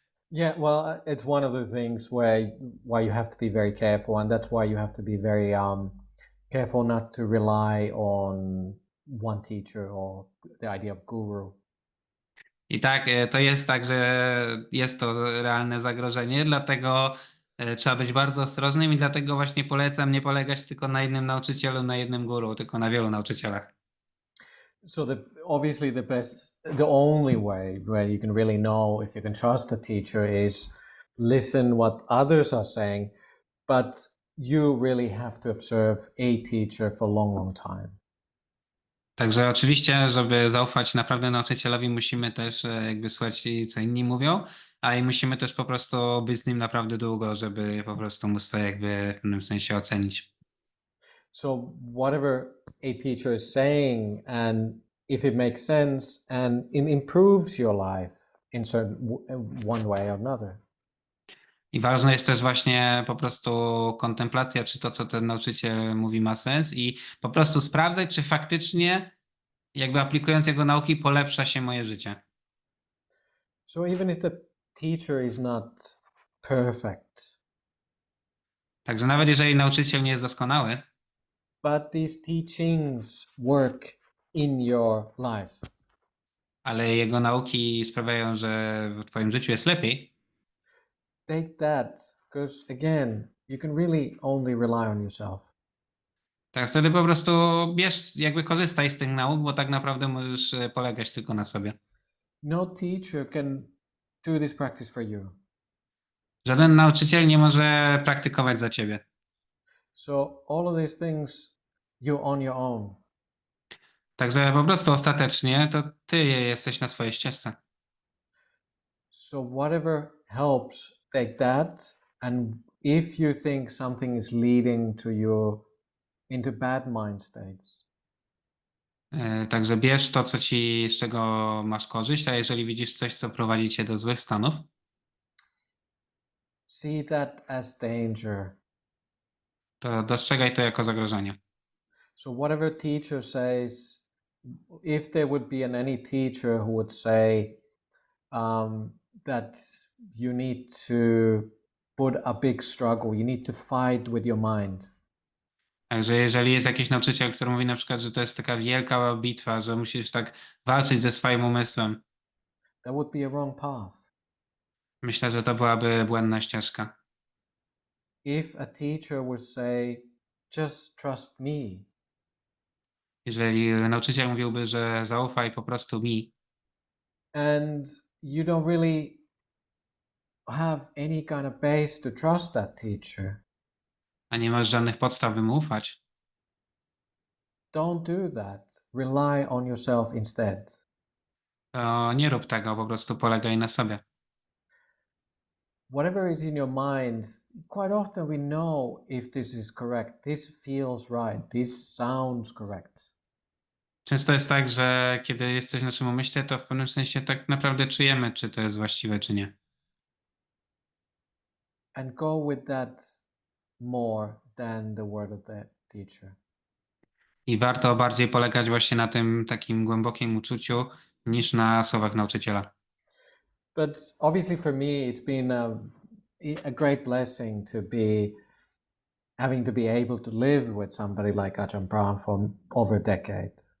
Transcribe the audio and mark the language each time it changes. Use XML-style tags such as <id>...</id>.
<en>Yeah, well, it's one of the things why you have to be very careful, and that's why you have to be very careful not to rely on one teacher or the idea of guru.</en> <pl>I tak, to jest tak, że jest to realne zagrożenie, dlatego trzeba być bardzo ostrożnym i dlatego właśnie polecam nie polegać tylko na jednym nauczycielu, na jednym guru, tylko na wielu nauczycielach.</pl> <en>So obviously the only way where you can really know if you can trust a teacher is listen what others are saying, but you really have to observe a teacher for a long, long time.</en> <pl>Także oczywiście, żeby zaufać naprawdę nauczycielowi, musimy też jakby słuchać, co inni mówią, a i musimy też po prostu być z nim naprawdę długo, żeby po prostu móc to jakby w pewnym sensie ocenić.</pl> <en>So whatever a teacher is saying, and if it makes sense and it improves your life in one way or another.</en> <pl>I ważne jest też właśnie po prostu kontemplacja, czy to, co ten nauczyciel mówi, ma sens i po prostu sprawdzać, czy faktycznie jakby aplikując jego nauki polepsza się moje życie.</pl> <en>So even if the teacher is not perfect,</en> <pl>Także nawet jeżeli nauczyciel nie jest doskonały,</pl> <en>but these teachings work in your life,</en> <pl>ale jego nauki sprawiają, że w twoim życiu jest lepiej,</pl> <en>take that, because again, you can really only rely on yourself.</en> <pl>tak wtedy po prostu bierz, jakby korzystaj z tych nauk, bo tak naprawdę możesz polegać tylko na sobie.</pl> <en>No teacher can do this practice for you.</en> <pl>Żaden nauczyciel nie może praktykować za ciebie.</pl> <en>So all of these things, you're on your own.</en> <pl>Także po prostu ostatecznie to ty jesteś na swojej ścieżce.</pl> <en>So whatever helps, take that. And if you think something is leading to you into bad mind states,</en> <pl>Także bierz to, co ci, z czego masz korzyść, a jeżeli widzisz coś, co prowadzi cię do złych stanów,</pl> <en>see that as danger.</en> <pl>to dostrzegaj to jako zagrożenie.</pl> <en>So whatever teacher says, if there would be any teacher who would say that you need to put a big struggle, you need to fight with your mind.</en> <pl>Także jeżeli jest jakiś nauczyciel, który mówi na przykład, że to jest taka wielka bitwa, że musisz tak walczyć ze swoim umysłem,</pl> <en>That would be a wrong path.</en> <pl>myślę, że to byłaby błędna ścieżka.</pl> <en>If a teacher would say, just trust me,</en> <pl>Jeżeli nauczyciel mówiłby, że zaufaj po prostu mi,</pl> <en>and you don't really have any kind of base to trust that teacher,</en> <pl>a nie masz żadnych podstaw, by mu ufać,</pl> <en>don't do that. Rely on yourself instead.</en> <pl>to nie rób tego, po prostu polegaj na sobie.</pl> <en>Whatever is in your mind, quite often we know if this is correct, this feels right, this sounds correct.</en> <pl>Często jest tak, że kiedy jest coś w naszym umyśle, to w pewnym sensie tak naprawdę czujemy, czy to jest właściwe, czy nie.</pl> <en>And go with that more than the word of the teacher.</en> <pl>I warto bardziej polegać właśnie na tym takim głębokim uczuciu, niż na słowach nauczyciela.</pl> <en>But obviously for me, it's been a great blessing to be having to be able to live with somebody like Ajahn Brahm for over a decade.</en>